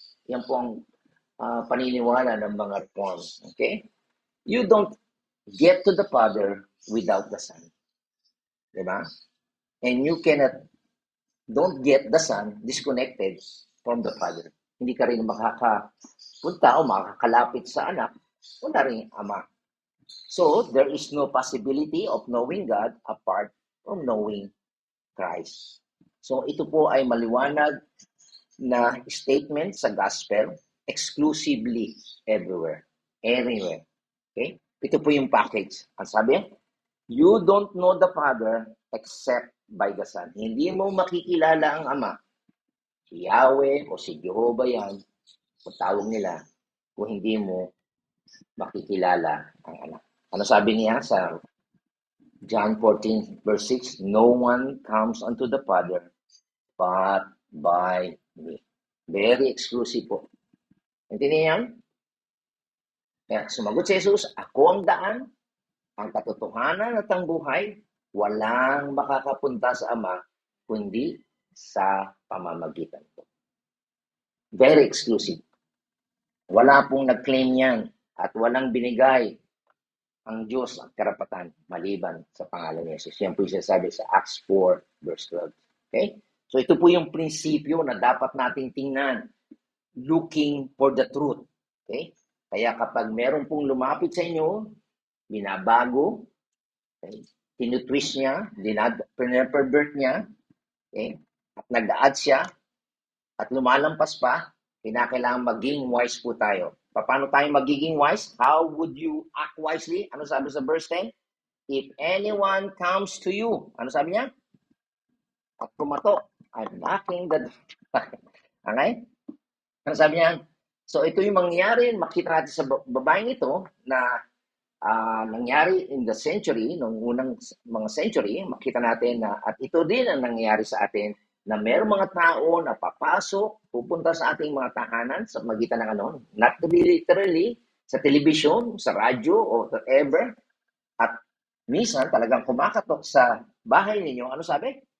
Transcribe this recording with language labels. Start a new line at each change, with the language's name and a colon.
Filipino: Yan po ang paniniwala ng mga reform. Okay?
English: You don't get to the Father without the Son. Diba? And you don't get the Son disconnected from the Father.
Filipino: Hindi ka rin makakapunta o makakalapit sa anak, wala rin ama.
English: So, there is no possibility of knowing God apart from knowing Christ.
Filipino: So, ito po ay maliwanag na statement sa gospel exclusively everywhere. Anywhere. Okay? Ito po yung package. Ang sabi,
English: you don't know the Father except by the Son.
Filipino: Hindi mo makikilala ang Ama, si Yahweh o si Jehovah yan, kung tawag nila, kung hindi mo makikilala ang Anak. Ano sabi niya sa John 14, verse 6?
English: No one comes unto the Father but by me.
Filipino: Very exclusive po. Intindihan yan? Kaya sumagot si Jesus, ako ang daan, ang katotohanan at ang buhay, walang makakapunta sa Ama kundi sa pamamagitan ko. Very exclusive. Wala pong nag-claim yan at walang binigay ang Diyos ang karapatan maliban sa pangalan ni Jesus. Yan po yung sinasabi sa Acts 4 verse 12. Okay? So ito po yung prinsipyo na dapat nating tingnan.
English: Looking for the truth.
Filipino: Okay? Kaya kapag meron pong lumapit sa inyo, binabago, okay, tinutwist niya, pinapervert niya, okay, at nag-add siya, at lumalampas pa, kinakailangan maging wise po tayo. Paano tayo magiging wise?
English: How would you act wisely?
Filipino: Ano sabi sa verse 10?
English: If anyone comes to you,
Filipino: ano sabi niya? At kumatok,
English: I'm knocking the door.
Filipino: Okay? Ano sabi niya? So ito yung mangyayari, makita natin sa babaeng ito na nangyari in the century, noong unang mga century, makita natin na at ito din ang nangyayari sa atin na mayroong mga tao na papasok, pupunta sa ating mga tahanan sa magitan ng ano,
English: not literally,
Filipino: sa television, sa radyo, o whatever, at minsan talagang kumakatok sa bahay ninyo. Ano sabi?